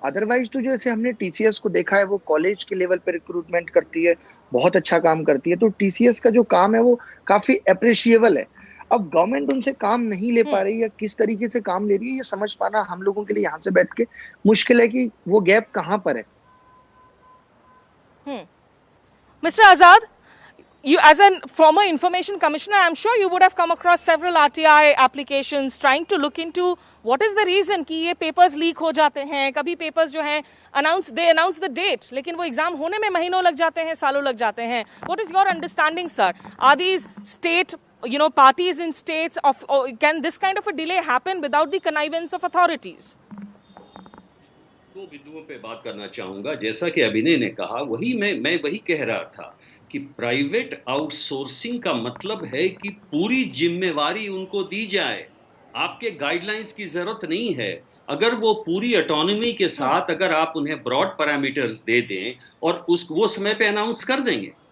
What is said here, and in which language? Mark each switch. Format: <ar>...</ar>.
<hi>Otherwise तो जैसे हमने टीसीएस को देखा है, वो कॉलेज के लेवल पे रिक्रूटमेंट करती है, बहुत अच्छा काम करती है। तो टीसीएस का जो काम है वो काफी अप्रिशिएबल है। अब गवर्नमेंट उनसे काम नहीं ले पा रही है, किस तरीके से काम ले रही है, ये समझ पाना हम लोगों के लिए यहाँ से बैठ के मुश्किल है कि वो गैप कहाँ पर है।</hi> <en>Mr. Azad, you, as a former information commissioner, I'm sure you would have come across several RTI applications trying to look into what is the reason</en> <hi>कि ये papers leak हो जाते हैं. कभी papers जो हैं</hi> <en>they announce the date,</en> <hi>लेकिन वो exam होने में महीनों लग जाते हैं, सालों लग जाते हैं.</hi> <en>What is your understanding, sir? Are these state, parties in states can this kind of a delay happen without the connivance of authorities?</en> <hi>दो बिंदुओं पे बात करना चाहूंगा. जैसा कि अभिनय ने कहा, वही मैं वही कह रहा था कि प्राइवेट आउटसोर्सिंग का मतलब है कि पूरी जिम्मेवारी उनको दी जाए. आपके गाइडलाइंस की जरूरत नहीं है. अगर वो पूरी ऑटोनॉमी के साथ अगर आप उन्हें ब्रॉड पैरामीटर्स दे दें और वो समय पे अनाउंस कर देंगे.</hi>